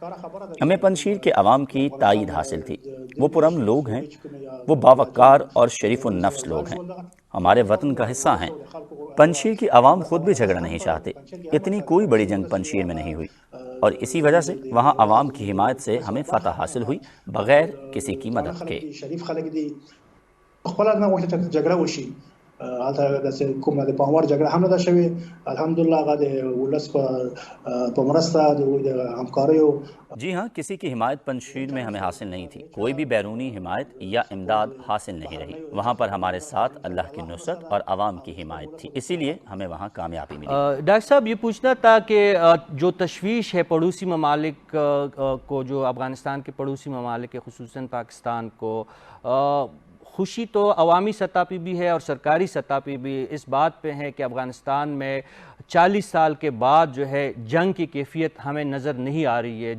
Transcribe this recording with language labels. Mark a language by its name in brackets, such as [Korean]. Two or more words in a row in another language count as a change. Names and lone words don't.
[Urdu] ہمیں پنشیر کے عوام کی تائید حاصل تھی. وہ پرامن لوگ ہیں، وہ باوقار اور شریف النفس لوگ ہیں، ہمارے وطن کا حصہ ہیں. پنشیر کی عوام خود بھی جھگڑا نہیں چاہتے. اتنی کوئی بڑی جنگ پنشیر میں نہیں ہوئی اور اسی وجہ سے وہاں عوام کی حمایت سے ہمیں فتح حاصل ہوئی بغیر کسی کی مدد کے. [Pashto] هلته د کومه د پاموړ جګړه هم نه ده شوې. الحمدلله هغه د ولس په مرسته د همکاریو. [Urdu] جی ہاں، کسی کی حمایت پنجشیر میں ہمیں حاصل نہیں تھی، کوئی بھی بیرونی حمایت یا امداد حاصل نہیں رہی. وہاں پر ہمارے ساتھ اللہ کی نصرت اور عوام کی حمایت تھی، اسی لیے ہمیں وہاں کامیابی ملی. ڈاکٹر صاحب یہ پوچھنا تھا کہ جو تشویش ہے پڑوسی ممالک کو، جو افغانستان کے پڑوسی ممالک ہے خصوصاً پاکستان کو، خوشی تو عوامی سطح پہ بھی ہے اور سرکاری سطح پہ بھی اس بات پہ ہے کہ افغانستان میں 40 سال کے بعد جو ہے جنگ کی کیفیت ہمیں نظر نہیں آ رہی ہے.